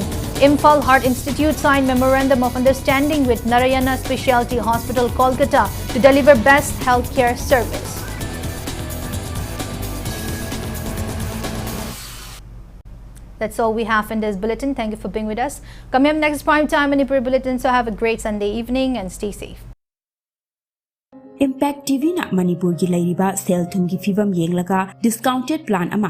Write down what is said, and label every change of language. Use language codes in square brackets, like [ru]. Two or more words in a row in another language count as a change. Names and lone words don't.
[en] Imphal Heart Institute signed Memorandum of Understanding with Narayana Specialty Hospital, Kolkata to deliver best healthcare service. That's all we have in this bulletin. Thank you for being with us. Coming up next, Prime Time Manipur Bulletin. So have a great Sunday evening and stay safe. [mni] Impact TV na Manipur ki lairiba sel thum ki fibam yenglaga [en] discounted plan [mni] ama